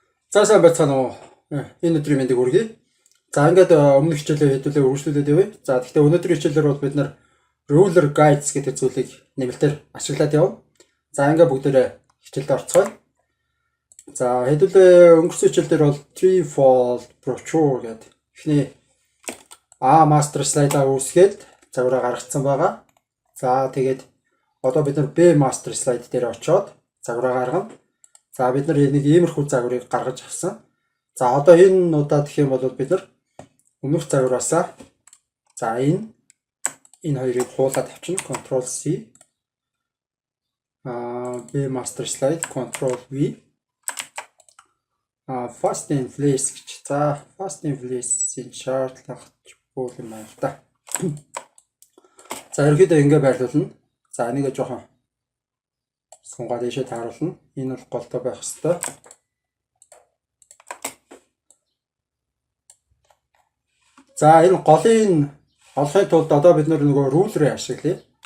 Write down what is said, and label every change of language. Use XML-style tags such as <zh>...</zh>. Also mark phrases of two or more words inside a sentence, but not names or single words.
<mn>За сайн байцгаана уу. Энэ өдрийн мэндийг хүргэе. За ингээд өмнөх хичээлээ хэдүүлээ үргэлжлүүлээд явъя. За тэгэхээр өнөөдрийн хичээлээр бол бид нар</mn> <en>ruler guides</en> <mn>гэдэг зүйлийг нэмэлтээр ашиглаад явна. За ингээд бүгдээрээ хичээлд орцгоё. За хэдүүлээ өнгөрсөн хичээлдэр бол</mn> <en>threefold brochure</en> <mn>гэдэг эхний</mn> <en>A master slide-</en> <mn>аа үүсгээд загвараа гаргацсан байгаа. За тэгээд одоо бид нар</mn> <en>B master slide</en> <mn>дээр очиод загвараа гаргана. За бид нар нэг иймэрхүү загварыг гаргаж авсан. За одоо энэ удаад гэх юм бол бид нар өмнөх загвараасаа за энэ хоёрыг хуулаад авчна.</mn> <en>Ctrl C B master slide Ctrl V fast in place гэж.</en> <mn>За</mn> <en>fast in place-</en> <mn>ийн шаардлага бол юм байна л да. За ерөөдөө ингэ байрлуулна. За энийг жоохон сунгаад ийшээ тааруулна. Энэ бол голтой байх ёстой. За энэ голын олохын тулд одоо бид нөгөө рулерыг ашиглая.</mn>